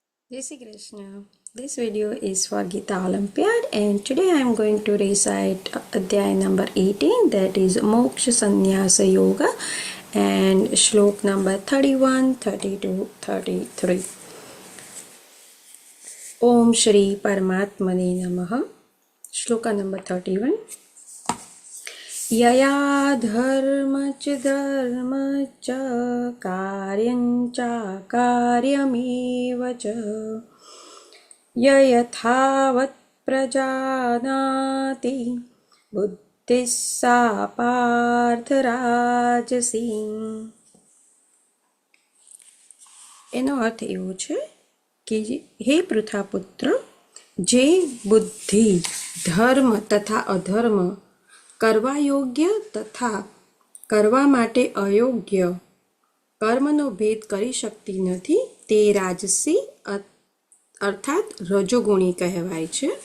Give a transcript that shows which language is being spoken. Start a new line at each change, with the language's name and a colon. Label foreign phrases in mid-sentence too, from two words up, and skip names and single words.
Hindi: जय श्री कृष्ण.
English: This video is for Gita Olympiad and today I am going to recite Adhyay number 18, that is Moksha Sannyasa Yoga, and Shlok number 31, 32, 33.
Sanskrit: ओम् श्री परमात्मने नमः.
English: Shloka number 31.
Sanskrit: यया धर्म च धर्म च कार्यं च कार्यमेव च यथावत् प्रजानाति बुद्धिः सा पार्थ રાજસી.
Gujarati: એનો અર્થ એવો છે કે હે પૃથાપુત્ર, જે બુદ્ધિ ધર્મ તથા અધર્મ, કરવા યોગ્ય તથા કરવા માટે અયોગ્ય કર્મનો ભેદ કરી શકતી નથી, તે રાજસી અર્થાત રજોગુણી કહેવાય છે.